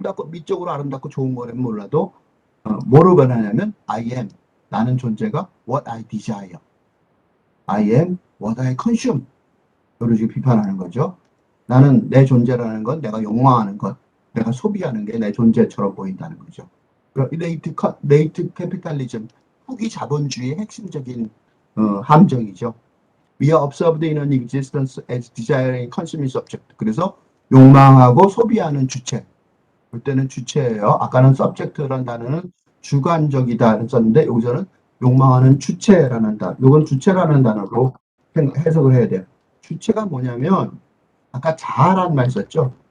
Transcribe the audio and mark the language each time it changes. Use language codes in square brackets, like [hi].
[ko] 미적으로 아름답고 좋은 거라면 몰라도, 뭐로 변하냐면, [en] I am. [ko] 나는 존재가 [en] what I desire. I am what I consume. [ko] 이런 식으로 비판하는 거죠. 나는 내 존재라는 건 내가 욕망하는 것, 내가 소비하는 게 내 존재처럼 보인다는 거죠. 레이트 캐피탈리즘, 후기 자본주의의 핵심적인 함정이죠. [en] We are observed in an existence as desiring consuming subject. [ko] 그래서 욕망하고 소비하는 주체. 그때는 주체예요. 아까는 subject라는 단어는 주관적이다 썼는데 여기서는 욕망하는 주체라는 단어, 이건 주체라는 단어로 해석을 해야 돼요. 주체가 뭐냐면 아까 자아라는 말 썼죠.